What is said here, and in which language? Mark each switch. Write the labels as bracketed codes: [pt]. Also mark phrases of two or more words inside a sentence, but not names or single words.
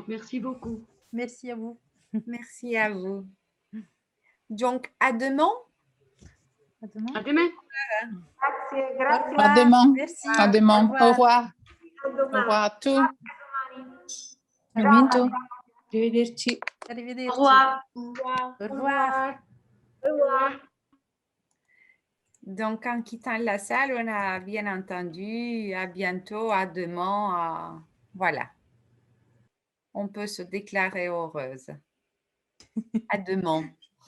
[fr] Merci beaucoup. Merci à vous. Merci à vous. Donc, à demain. À demain. À demain. [it] Grazie. Grazie, grazie. [fr] revoir. À demain. Merci. À demain. Au revoir. Au revoir. [it] A [fr] Au [it] domani. [fr] revoir à tous. [it] A domani. [fr] À [it] Ciao, [fr] bientôt. Maria. [it] Arrivederci. Arrivederci. [fr] Au revoir. Au revoir. Au revoir. Donc, en quittant la salle, on a bien entendu à bientôt, à demain, voilà. On peut se déclarer heureuse. À demain. Au revoir.